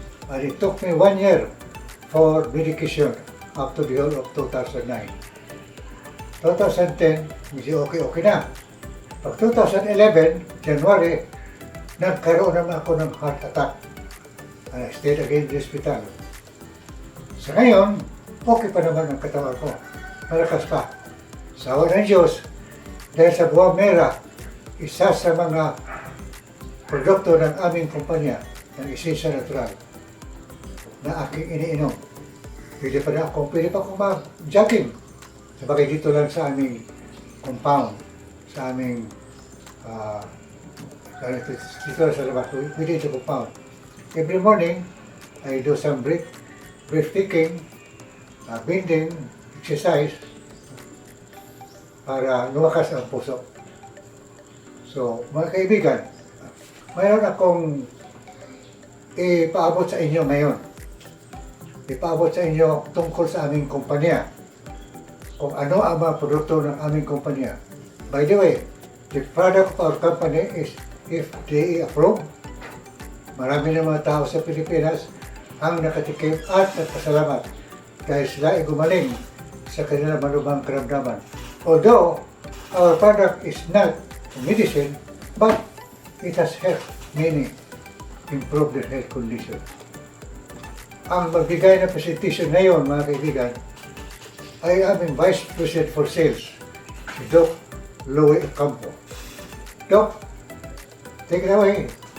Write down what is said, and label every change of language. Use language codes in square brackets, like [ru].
[en] And it took me 1 year for medication up to the whole of 2009. [tl] 2010, medyo okay na. Pag 2011, January, nagkaroon naman ako ng heart attack. [en] And I stayed again in the hospital. [tl] Sa ngayon, okay pa naman ang katawan ko. Malakas pa. Sa awa ng Diyos, dahil sa buwang mera, isa sa mga produkto ng aming kumpanya, ng Essensa Natural, na aking iniinom. Pwede pa akong mag-jogging. Sabagay dito lang sa aming compound, sa aming dito sa labas, within the compound. [en] Every morning, I do some breathtaking, bending, exercise para lumakas ang puso. [tl] So, mga kaibigan, mayroon akong ipaabot sa inyo ngayon. Ipaabot sa inyo tungkol sa aming kumpanya. Kung ano ang mga produkto ng aming kumpanya. [en] By the way, the product of our company is FDA approved. [tl] Marami ng mga tao sa Pilipinas ang nakatikim at nagpasalamat dahil sila ay gumaling sa kanilang malubhang karamdaman. [en] Although, our product is not medicine, but it has helped many improve their health condition. [tl] Ang magbigay ng presentation ngayon, mga kaibigan, ay aming Vice President for Sales, si Doc Louie Ocampo. [en] Doc, take it away.